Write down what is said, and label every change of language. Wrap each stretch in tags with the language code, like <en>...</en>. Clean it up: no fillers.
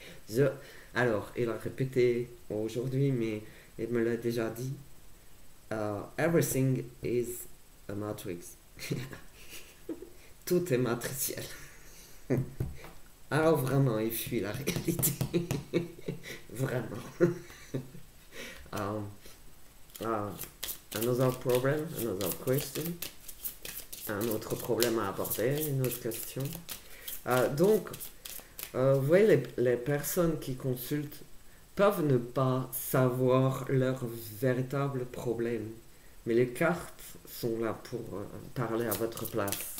<fr>Je... Alors, il a répété aujourd'hui, mais il me l'a déjà dit.</fr> <en>Everything is a matrix.</en> <fr>Tout est matriciel. Alors vraiment, il fuit la réalité. Vraiment.</fr> <en>Um, uh, another problem, another question.</en> <fr>Un autre problème à aborder, une autre question. Donc, vous voyez, les personnes qui consultent peuvent ne pas savoir leur véritable problème, mais les cartes sont là pour parler à votre place.</fr>